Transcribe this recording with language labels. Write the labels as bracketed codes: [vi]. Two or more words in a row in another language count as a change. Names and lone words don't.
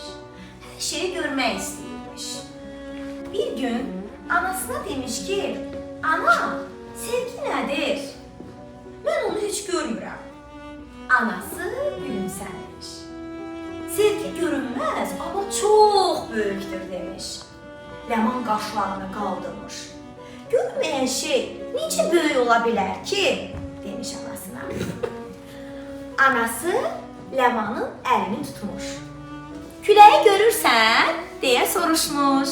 [az] Her şeyi görmək istəyirmiş. Bir gün anasına demiş ki, ana, sevgi nədir? [tr] Ben onu hiç görmürəm. [az] Anası gülümsənmiş. [tr] Sevgi görünmez ama çok büyüktür demiş. [az] Ləman qaşlarını qaldırmış. Görməyən şey necə böyük ola bilər ki? Demiş anasına. Anası Ləmanın əlini tutmuş. Küləyi görürsən? Deyə soruşmuş.